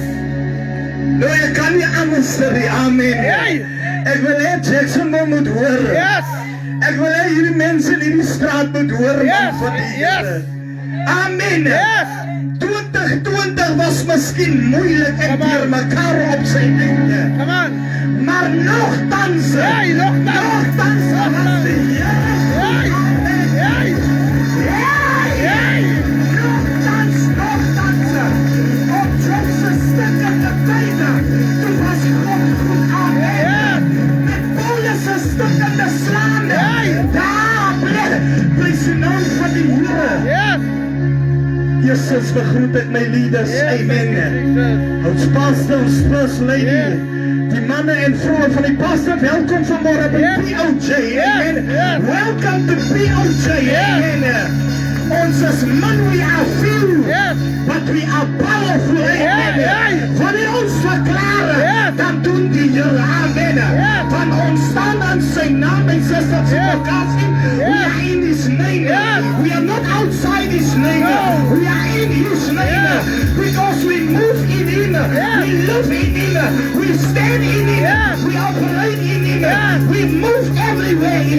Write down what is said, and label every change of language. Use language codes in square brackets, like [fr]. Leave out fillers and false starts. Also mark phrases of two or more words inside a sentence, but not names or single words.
[af] Nou, ek kan nie anders sê nie. Amen. [en] Hey. [af] Ek wil hê Jackson moet hoor. [en] Yes. [af] Ek wil hê hierdie mense in hierdie straat moet hoor [en] Yes. [af] van die [en] Yes. [af] Here. Amen. [en] Yes. [af] 2020 was miskien moeilik en [en] Come on. [af] deur mekaar op sy einde. [en] Come on. [af] Maar nogtans, Hey, nogtans. nogtans was die Here. [en] Hey. Hey. Hey. [af] Nogtans, op Joseph stukkende bene, toe was God goed. Amen. [en] Yes. [af] Met Paulus se stukkende slaande, [en] Hey. [af] daar blys die naam van die Here. [en] Yes. [af] Jesus, begroet ek my leaders. [en] Yes. Thank Amen. you, Jesus. [af] Ons pastor, ons [en] first lady, Yes. [af] die manne en vroue van die pastor, welkom vanmorgen by [en] Yes. [af] POJ. Amen. [en] Yes. Welcome to POJ. Yes. [af] Amen. Ons is man, [en] we are few, Yes. but we are powerful. Amen. Yes. [af] Wanneer ons verklaar, [en] Yes. [af] dan doen die Here. Amen. [en] Yes. [af] Van ons staan aan sy naam, [en] my sisters Yes. and brothers. We Yes. are in His name. Yes. We are not outside His name. No. We are in His name Yes. because we move in Him. Yes. We live in Him. We stand in Him. Yes. We operate in Him. Yes. We move everywhere in